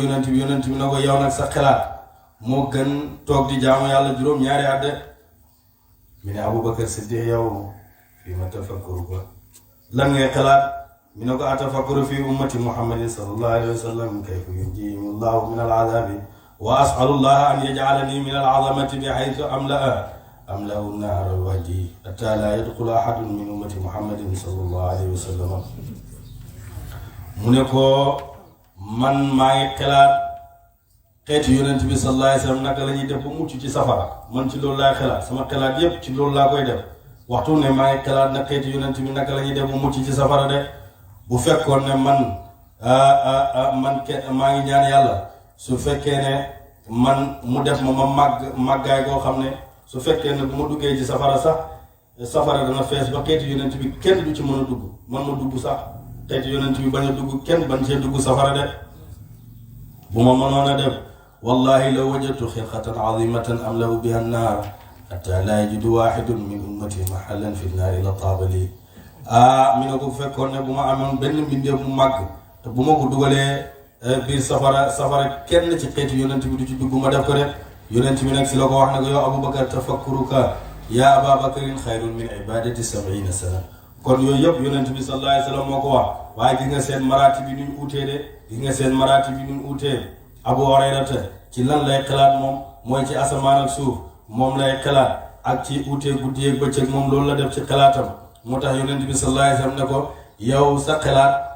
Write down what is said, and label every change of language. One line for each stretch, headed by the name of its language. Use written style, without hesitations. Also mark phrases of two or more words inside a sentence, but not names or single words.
Wolof: yonent bi ne ko yow nag sa xalaat moo gën toog di jaamu yàlla juróom-ñaari at de mi ne Abubakar Siddiq yow
Arabic: فيما تفكرك
Wolof: lan ngay xalaat mi ne ko
Arabic: أتفكر في أمة محمد صلى الله عليه وسلم كيف ينجيهم الله من العذاب وأسأل الله أن يجعلني من العظمة بحيث أملأ النار وجهي حتى لا يدخل أحد من أمة محمد صلى الله عليه وسلم
Wolof: mu ne ko man maa ngi xalaat xeetu yonent bi
Arabic: صلى الله عليه وسلم
Wolof: naka la ñuy def ba mucc ci safara man ci loolu laay xalaat sama xalaat yépp ci loolu laa koy def waxtu ne maa ngi xalaat na xeetu yonent bi naka la ñuy def ba mucc ci safara de bu fekkoon ne man maa ngi ñaan yàlla su fekkee ne man mu def ma màggaay goo xam ne su fekkee ne bu ma duggee ci safara sax safara dana fees ba xeetu yonent bi kenn du ci mën a dugg man ma dugg sax xeetu yonent bi bañ a dugg kenn bañ see dugg safara de bu ma mënoon a def wallahi
Arabic: لو وجدت خلقة عظيمة أملأ بها النار حتى لا يجد واحد من أمتي محلا في النار لا طاب
Wolof: lii mi ne ko fekkoon ne bu ma amoon benn mbindeef mu màgg te bu ma ko dugalee biir safara kenn ci xeetu yonent bi du ci dugg ma def ko de yonent bi nag si la ko wax ne ko yow Abubakar tafakkuruka
Arabic: يا أبا بكر خير من عبادة
Wolof: 70 sana kon yooyu yëpp yonent bi
Arabic: صلى الله عليه وسلم
Wolof: moo ko wax waaye gis nga seen maraati bi nuñ uutee de gis nga seen maraati bi nuñ uutee Abu Hurayrata ci lan lay xalaat moom mooy ci asamaan ak suuf moom lay xalaat ak ci uutee guddi ak bëccëg moom loolu la def ci xalaatam moo tax yonent bi
Arabic: صلى الله عليه وسلم
Wolof: ne ko yow sa xalaat